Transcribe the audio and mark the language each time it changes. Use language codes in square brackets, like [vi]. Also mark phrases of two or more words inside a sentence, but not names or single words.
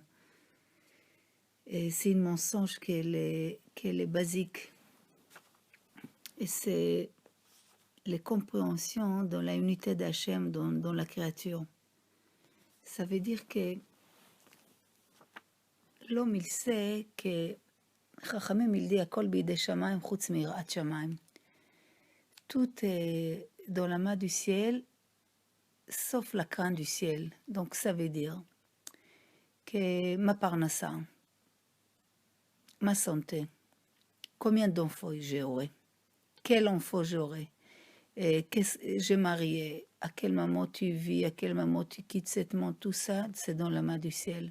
[fr] Et c'est un mensonge qui est basique. Et c'est la compréhension dans la unité d'Hachem, dans la créature. Ça veut dire que l'homme, il sait que... Chachamim, il dit « [he] הכל בידי שמים חוץ מיראת שמים [fr] » Tout est dans la main du ciel, sauf la crainte du ciel. Donc ça veut dire que ma parnassa, ma santé, combien d'enfants j'aurai, quel enfant j'aurai, j'ai marié, à quel moment tu vis, à quel moment tu quittes ce monde, tout ça, c'est dans la main du ciel.